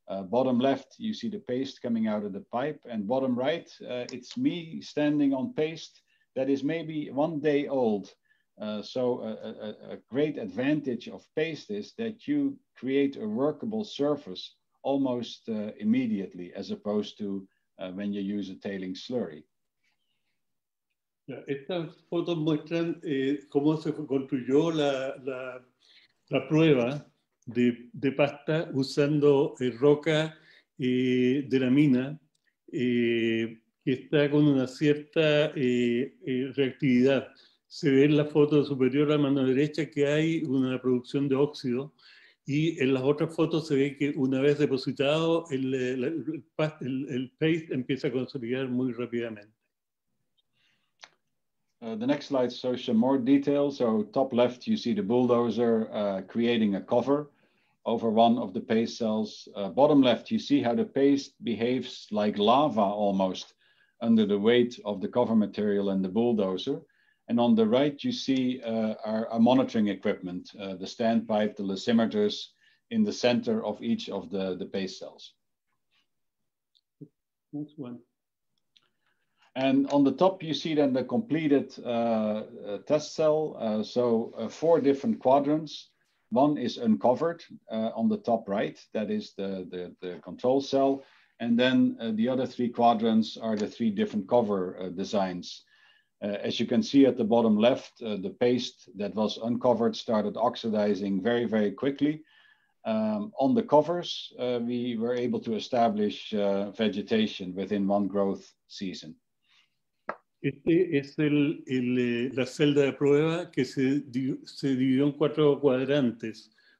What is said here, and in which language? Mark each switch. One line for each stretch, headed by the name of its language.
English: Bottom left, you see the paste coming out of the pipe, and bottom right, it's me standing on paste that is maybe 1 day old. So a great advantage of paste is that you create a workable surface almost immediately, as opposed to when you use a tailing slurry.
Spanish: Estas fotos muestran cómo se construyó la prueba de pasta usando roca de la mina que está con una cierta reactividad. Se ve en la foto superior a mano derecha que hay una producción de óxido, y en las otras fotos se ve que una vez depositado el paste empieza a consolidar muy rápidamente.
English: The next slide shows some more details. So top left, you see the bulldozer creating a cover over one of the paste cells. Bottom left, you see how the paste behaves like lava almost under the weight of the cover material and the bulldozer. And on the right, you see our monitoring equipment, the standpipe, the lysimeters in the center of each of the paste cells. Next one. And on the top, you see then the completed test cell. So 4 different quadrants. One is uncovered on the top right. That is the control cell. And then the other 3 quadrants are the 3 different cover designs. As you can see at the bottom left, the paste that was uncovered started oxidizing very, very quickly. On the covers, we were able to establish vegetation within 1 growth season.
Spanish: Este es la celda de prueba que se dividió en 4 cuadrantes.